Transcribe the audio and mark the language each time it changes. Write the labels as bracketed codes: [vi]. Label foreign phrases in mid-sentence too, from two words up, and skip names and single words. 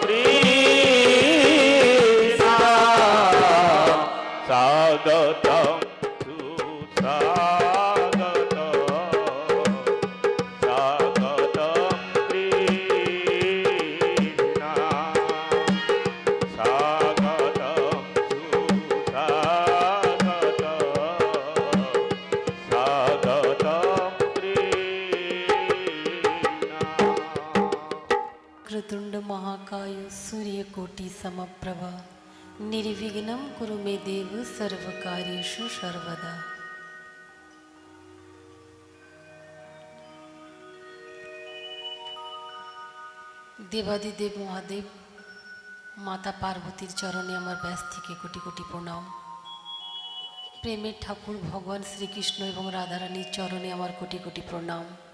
[sa] कृष्ण स्वागतं सुस्वागतं स्वागतं कृष्ण स्वागतं सुस्वागतं स्वागतं कृष्ण कृतुंड महाकाय सूर्यकोटि समप्रभा निर्विघ्नं कुरु मे देव सर्वकार्येषु सर्वदा। [bn] দেবাদিদেব মহাদেব মাতা পার্বতীর চরণে আমার ব্যাস থেকে কোটি কোটি প্রণাম। প্রেমের ঠাকুর ভগবান শ্রীকৃষ্ণ এবং রাধারানীর চরণে আমার কোটি কোটি প্রণাম।